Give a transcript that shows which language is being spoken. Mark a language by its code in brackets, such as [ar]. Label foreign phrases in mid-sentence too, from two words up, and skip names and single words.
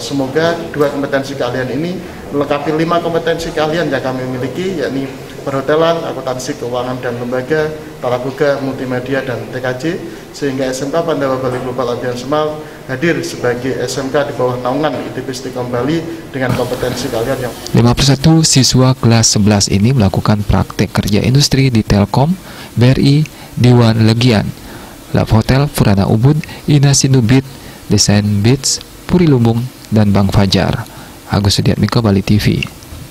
[id] Semoga 2 kompetensi keahlian ini melengkapi 5 kompetensi keahlian yang kami miliki, yakni perhotelan, akuntansi, keuangan dan lembaga, tata boga, multimedia, dan TKJ, sehingga SMK Pandawa Bali Global Abian Semal hadir sebagai SMK di bawah naungan ITB Stikom Bali dengan kompetensi keahlian yang 51 siswa kelas 11 ini melakukan praktek kerja industri di Telkom, BRI, Diwan Legian, Lab Hotel, Furana Ubud, Ina Sinubit, Desain Beats, Puri Lumbung, dan Bank Fajar. Agus Sudiatmiko, Bali TV.